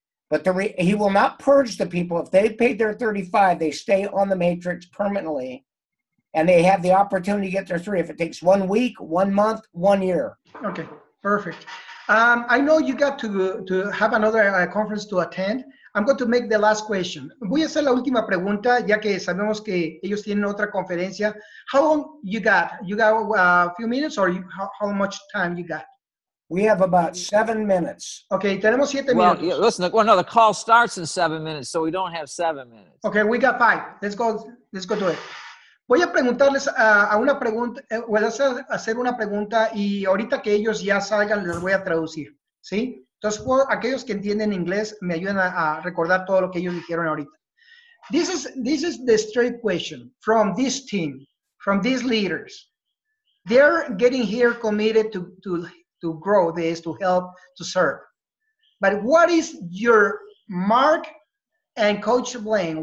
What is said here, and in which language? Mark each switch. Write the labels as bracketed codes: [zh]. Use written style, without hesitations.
[en] But he will not purge the people. If they paid their 35, they stay on the matrix permanently. And they have the opportunity to get their 3 if it takes 1 week, 1 month, 1 year. Okay, perfect. I know you got to have another conference to attend. I'm going to make the last question. [es] Voy a hacer la última pregunta, ya que sabemos que ellos tienen otra conferencia. [en] How long you got? You got a few minutes, or how much time you got? We have about 7 minutes. [es] Okay, tenemos 7 [en] well, [es] minutos. [en] Yeah, listen, well, no, the call starts in 7 minutes, so we don't have 7 minutes. Okay, we got 5. Let's go to it. [es] Voy a preguntarles a una pregunta, voy a hacer una pregunta y ahorita que ellos ya salgan les voy a traducir, ¿sí? Entonces, aquellos que entienden inglés me ayudan a recordar todo lo que ellos dijeron ahorita. [en] This is the straight question from this team, from these leaders. They're getting here committed to grow this, to help, to serve. But what is your Mark and Coach Blaine?